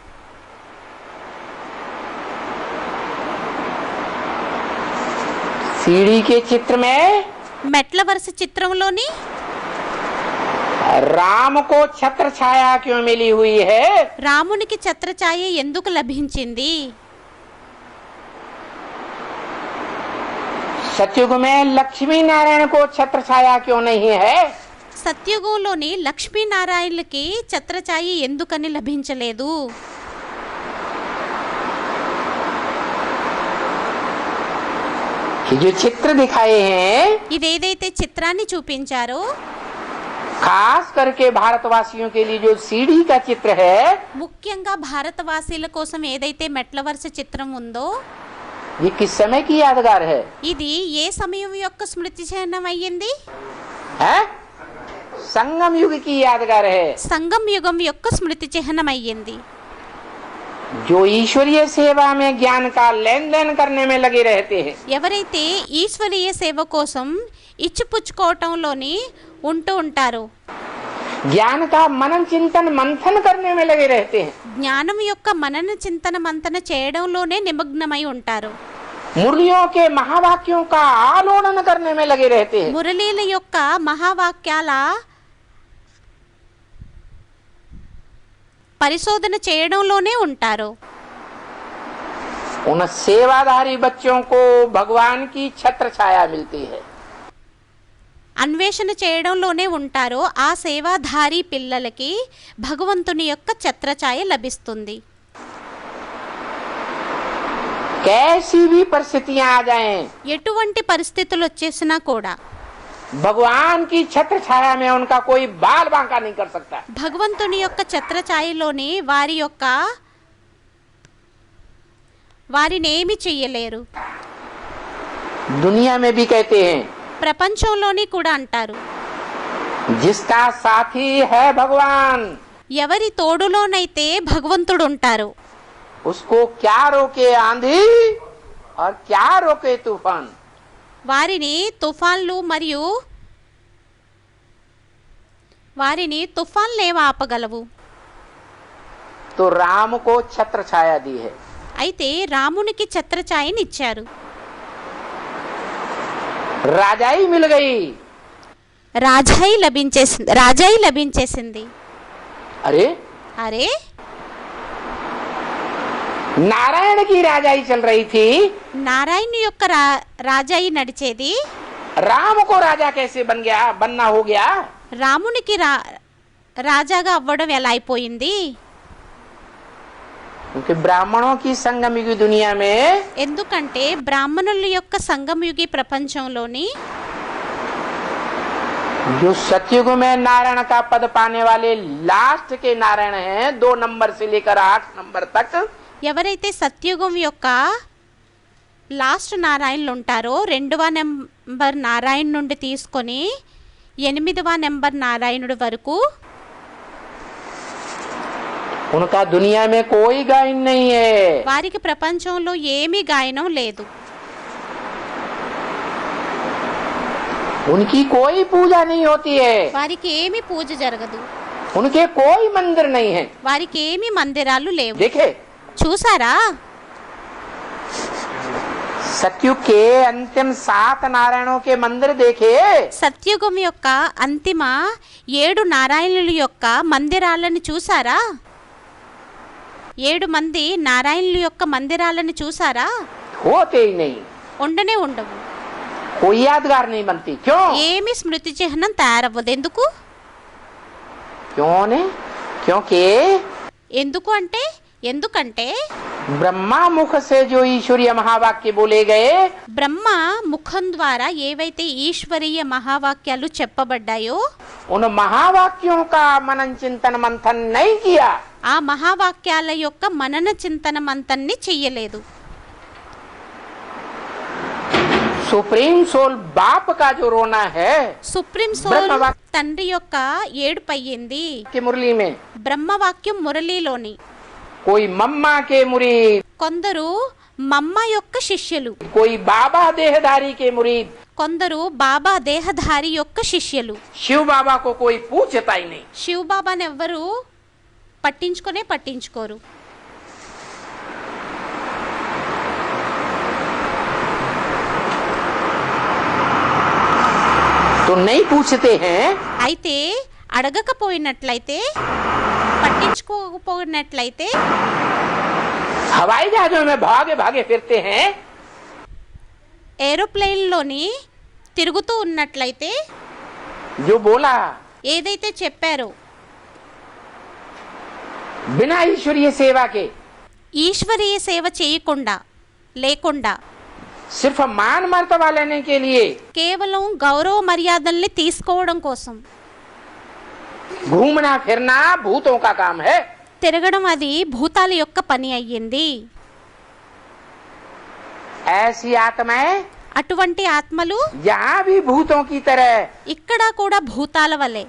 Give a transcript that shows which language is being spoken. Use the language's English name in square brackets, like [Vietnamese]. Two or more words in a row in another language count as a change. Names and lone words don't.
[Hindi] सीढ़ी के चित्र में [Telugu] మెట్ల వరుస చిత్రంలోని [Hindi] राम को छत्र छाया क्यों मिली हुई है? [Telugu] రామునికి ఛత్రఛాయ ఎందుకు లభించింది? [Hindi] सतयुग में लक्ष्मी नारायण को छत्र छाया क्यों नहीं है? [Telugu] సత్యుగంలోని లక్ష్మీనారాయణులకి ఛత్రఛాయ ఎందుకని లభించలేదు? [Hindi] ये जो चित्र दिखाए हैं [Telugu] ఇదేదైతే చిత్రాన్ని చూపించారో [Hindi] खास करके भारतवासियों के लिए जो सीढ़ी का चित्र है, [Telugu] ముఖ్యంగా భారతవాసీల కోసం ఏదైతే మెట్ల వరుస చిత్రం ఉందో [Hindi] ये किस समय की यादगार है? [Telugu] ఇది ఏ సమయం యొక్క స్మృతి చిహ్నం అయ్యింది? [Hindi] हैं? संगम युग की यादगार है। [Telugu] సంగం యుగం యొక్క స్మృతి చిహ్నం అయ్యింది. [Hindi] जो ईश्वरीय सेवा में ज्ञान का लेन देन करने में लगे रहते हैं, [Telugu] ఎవరైతే ఈశ్వరీయ సేవ కోసం ఇచ్చిపుచ్చుకోవటంలోని ఉంటూ ఉంటారో, [Hindi] ज्ञान का मनन चिंतन मंथन करने में लगे रहते हैं, [Telugu] జ్ఞానం యొక్క మనన చింతన మంతన చేయడంలోనే నిమగ్నమై ఉంటారు, [Hindi] मुरलियों के महावाक्यों का आलोड़न करने में लगे रहते हैं, [Telugu] మురళీల యొక్క మహావాక్యాల పరిశోధన చేయడంలోనే ఉంటారు. [Hindi] उन सेवाधारी बच्चों को भगवान की छत्र छाया मिलती है। [Telugu] అన్వేషణ చేయడంలోనే ఉంటారో ఆ సేవాధారి పిల్లలకి భగవంతుని యొక్క ఛత్రఛాయ లభిస్తుంది. [Hindi] कैसी भी परिस्थितियां आ जाएं, [Telugu] ఎటువంటి పరిస్థితులు వచ్చేసినా కూడా [Hindi] भगवान की छत्र छाया में उनका कोई बाल बांका नहीं कर सकता। [Telugu] భగవంతుని యొక్క ఛత్రఛాయలోని వారిని ఏమి చెయ్యలేరు. [Hindi] दुनिया में भी कहते हैं [Telugu] ప్రపంచంలోని కూడా అంటారు, [Hindi] जिसका साथी है भगवान, [Telugu] ఎవరి తోడులోనైతే భగవంతుడు ఉంటారు [Hindi] उसको क्या रोके आंधी और क्या रोके तूफान। [Telugu] వారిని తుఫాన్లేం ఆపగలవు. [Hindi] तो राम को छत्र छाया दी है। [Telugu] అయితే రామునికి ఛత్రఛాయనిచ్చారు. [Hindi] राजाई मिल गई। [Telugu] రాజాయి లభించేసింది. [Hindi] अरे [Telugu] అరే, [Hindi] नारायण की राजाई चल रही थी, [Telugu] నారాయణ యొక్క రాజాయి నడిచేది, [Hindi] राम को राजा कैसे बनना हो गया? [Telugu] రామునికి రాజాగా అవ్వడం ఎలా అయిపోయింది? [Hindi] क्योंकि ब्राह्मणों की संगम युगी दुनिया में [Telugu] ఎందుకంటే బ్రాహ్మణుల యొక్క సంగమయుగి ప్రపంచంలోని [Hindi] जो सतयुग में नारायण का पद पाने वाले लास्ट के नारायण हैं, 2 नंबर से लेकर 8 नंबर तक, [Telugu] ఎవరైతే సత్యుగం యొక్క లాస్ట్ నారాయణులు ఉంటారో 2వ నెంబర్ నారాయణ నుండి తీసుకొని 8వ నెంబర్ నారాయణుడి వరకు [Hindi] उनका दुनिया में कोई गायन नहीं है। [Telugu] వారికి ప్రపంచంలో ఏమీ గాయనం లేదు. [Hindi] उनकी कोई पूजा नहीं होती है, [Telugu] వారికి ఏమీ పూజ జరగదు, [Hindi] उनके कोई मंदिर नहीं है। [Telugu] వారికి ఏమీ మందిరాలు లేవు. [Hindi] देखे [Telugu] చూసారా, [Hindi] सतयुग के अंतिम 7 नारायणों के मंदिर देखे, [Telugu] సత్యుగం యొక్క అంతిమ 7 నారాయణుల యొక్క మందిరాలను చూసారా? 7 మంది నారాయణుల యొక్క మందిరాలను చూసారా? [Hindi] होते ही नहीं, [Telugu] ఉండనే ఉండవు. [Hindi] कोई यादगार नहीं बनती। क्यों? [Telugu] ఏమి స్మృతి చిహ్నం తయారవ్వదు. ఎందుకు? [Hindi] क्यों ने? क्योंकि [Telugu] ఎందుకంటే [Hindi] ब्रह्मा मुख से जो ईश्वरीय महावाक्य बोले गए, [Telugu] బ్రహ్మ ముఖం ద్వారా ఏవైతే ఈశ్వరీయ మహావాక్యాలు చెప్పబడ్డాయో [Hindi] उन महावाक्यों का मनन चिंतन मंथन नहीं किया। [Telugu] ఆ మహావాక్యాల యొక్క మనన చింతన మంతన్ని చెయ్యలేదు. [English] supreme soul [Hindi] बाप का जो रोना है [English] supreme soul [Telugu] తండ్రి యొక్క ఏడుపు అయ్యింది [Hindi] कि मुरली में [Telugu] బ్రహ్మవాక్యం మురళీలోని. [Hindi] कोई मम्मा के मुरीद, [Telugu] కొందరు మమ్మ యొక్క శిష్యులు, [Hindi] कोई बाबा देहधारी के मुरीद, [Telugu] కొందరు బాబా దేహధారి యొక్క శిష్యులు. [Hindi] शिव बाबा को कोई पूछता ही नहीं. [Telugu] శివ్ బాబాని ఎవ్వరు పట్టించుకోరు. [Hindi] तो नहीं पूछते हैं. [Telugu] అయితే అడగకపోయినట్లయితే, పట్టించుకోకపోయినట్లయితే [Hindi] हवाई जहाजों में भागे भागे फिरते हैं. [Telugu] ఏరోప్లేన్లోని తిరుగుతూ ఉన్నట్లయితే [Hindi] जो बोला [Telugu] ఏదైతే చెప్పారో [Hindi] बिना ईश्वरीय सेवा के, [Telugu] ఈశ్వరీయ సేవ చేయకుండా లేకుండా [Hindi] सिर्फ मान मर्तबा लेने के लिए [Telugu] కేవలం గౌరవ మర్యాదల్ని తీసుకోవడం కోసం [Hindi] घूमना फिरना भूतों का काम है. [Telugu] తిరగడం అది భూతాల యొక్క పని అయ్యింది. [Hindi] ऐसी आत्माएं [Telugu] అటువంటి ఆత్మలు [Hindi] यहाँ भी भूतों की तरह [Telugu] ఇక్కడ కూడా భూతాల వలె